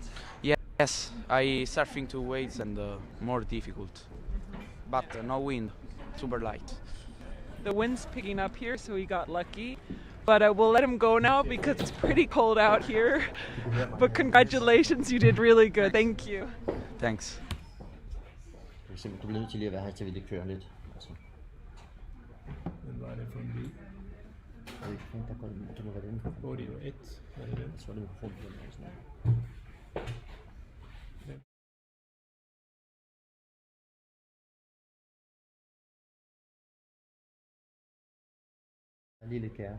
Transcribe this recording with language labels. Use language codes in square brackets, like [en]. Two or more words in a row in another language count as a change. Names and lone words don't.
[en] Yes, I surfing two waves and more difficult. But no wind, super light. The wind's picking up here, so he got lucky. But we'll let him go now because it's pretty cold out here. But congratulations, you did really good. Thank you. Thanks. [da] Du bliver nødt til lige at være her, til vi kører lidt. Hvad var det for en bil? Der må være den. Audio 1, var det den? Så var det mikrofon på den. Der er lige lidt kaos.